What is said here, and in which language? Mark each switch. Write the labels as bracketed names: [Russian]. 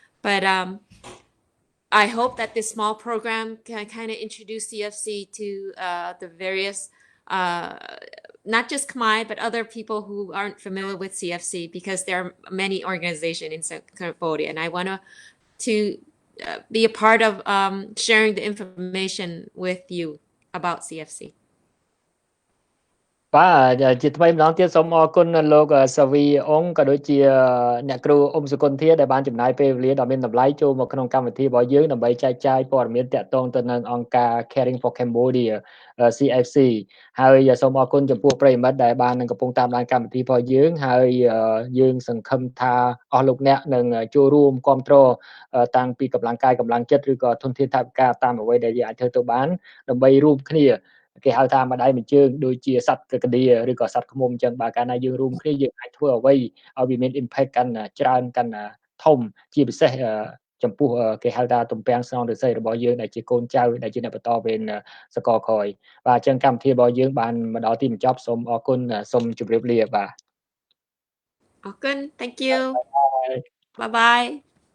[English] But I hope that this small program can kind of introduce CFC to the various, not just Khmer, but other people who aren't familiar with CFC, because there are many organizations in Cambodia. And I want to to be a part of sharing the information with you about CFC. [Khmer] បាទជាថ្មីម្ដងទៀតសូមអរគុណលោក Savy អង្គក៏ដូចជាអ្នកគ្រូអ៊ុំសុគន្ធាដែលបានចំណាយពេលវេលាដ៏មានតម្លៃចូលមកក្នុងកម្មវិធីរបស់យើងដើម្បីចែកចាយព័ត៌មានទាក់ទងទៅនឹងអង្គការ Caring for Cambodia CFC ហើយសូមអរគុណចំពោះប្រិយមិត្តដែលបាននឹងកំពុងតាមដានកម្មវិធីរបស់យើងហើយ យើងសង្ឃឹមថាអស់លោកអ្នកនឹងចូលរួមគ្រប់គ្រងតាំងពីកម្លាំងកាយកម្លាំងចិត្តឬក៏ធនធានថវិកាតាមអ្វីដែលយើងអាចធ្វើទៅបានដើម្បីរួមគ្នាគេហៅថាម្ដាយម្ជើងដូចជាសត្វកកឌាឬក៏សត្វឃ្មុំអញ្ចឹងបើកាលណាយើងរួមគ្នាយើងអាចធ្វើអ្វីឲ្យវាមាន impact កាន់ច្រើនកាន់ធំជាពិសេសចំពោះគេហៅថាទំពាំងស្នងឫស្សីរបស់យើងដែលជាកូនចៅដែលជាអ្នកបន្តវេនសកលក្រោយបាទអញ្ចឹងកម្មវិធីរបស់យើងបានមកដល់ទីបញ្ចប់សូមអរគុណសូមជម្រាបលាបាទ អរគុណ [English] thank you bye bye